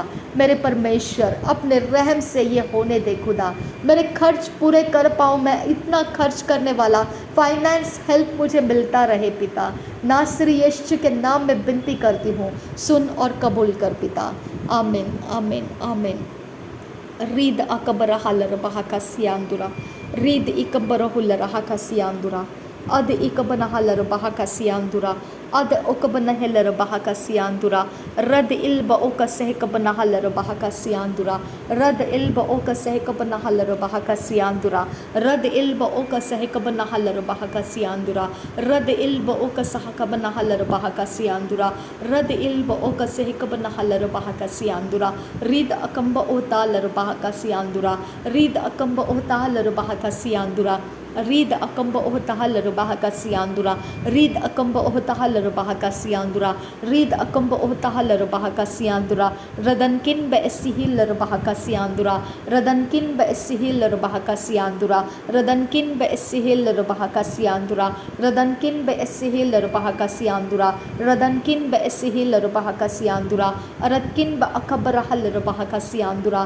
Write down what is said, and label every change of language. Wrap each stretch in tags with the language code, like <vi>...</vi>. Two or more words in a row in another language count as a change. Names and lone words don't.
<hi>मेरे परमेश्वर अपने रहम से ये होने दे खुदा, मेरे खर्च पूरे कर पाऊँ, मैं इतना खर्च करने वाला</hi> <en>finance help</en> <hi>मुझे मिलता रहे पिता। नासरी यीशु के नाम में विनती करती हूँ, सुन और कबूल कर पिता। आमीन आमीन आमीन। रीद अकबर हलर बहाका सियांदुरा, रीद इकबर हुलर हका सियांदुरा, अद इकबन हलर बहाका सियांदुरा, अद उकबन हेलर बहाका सियांदुरा, रद इल्ब ओक सहकबन हलर बहाका सियांदुरा, रद इल्ब ओक सहकबन हलर बहाका सियांदुरा, रद इल्ब ओक सहकबन हलर बहाका सियांदुरा, रद इल्ब ओक सहकबन हलर बहाका सियांदुरा, रद इल्ब ओक सहकबन हलर बहाका सियांदुरा, रीद अकम्ब ओता लर बहाका सियांदुरा, रीद अकम्ब ओता लर बहाका सियांदुरा, Read akamba ohtahala bahakasiandura. Read akamba ohtahala bahakasiandura. Read akamba ohtahala bahakasiandura. Radankin ba esihil bahakasiandura. Radankin ba esihil bahakasiandura. Radankin ba esihil bahakasiandura. Radankin ba esihil bahakasiandura. Radankin ba esihil bahakasiandura. Aratkin ba akabarahal bahakasiandura.</hi>